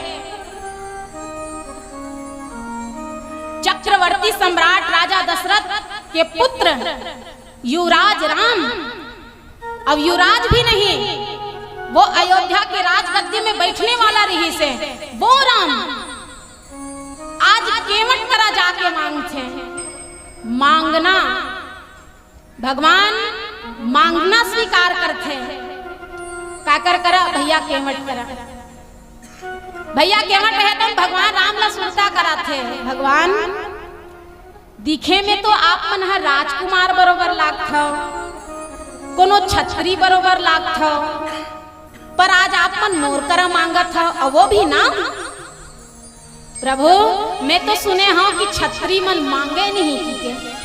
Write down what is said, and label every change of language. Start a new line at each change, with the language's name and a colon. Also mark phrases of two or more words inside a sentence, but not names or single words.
Chhattisgarhi: चक्रवर्ती सम्राट राजा दशरथ के पुत्र युवराज राम, अब युवराज भी नहीं, वो अयोध्या के राजगद्दी में बैठने वाला रही से वो राम आज केवट करा जाके मांगते। मांगना भगवान मांगना स्वीकार करते, काकर करा भैया केवट करा। भैया केवट है तो भगवान राम ला सुरता कराते। भगवान दिखे में तो आप मन हर राजकुमार बरोबर लागथो, कोनो छत्री बरोबर लागथो, पर आज आप मन मोर करा मांगत हो, और वो भी ना। प्रभु मैं तो सुने हूं कि छत्री मन मांगे नहीं की।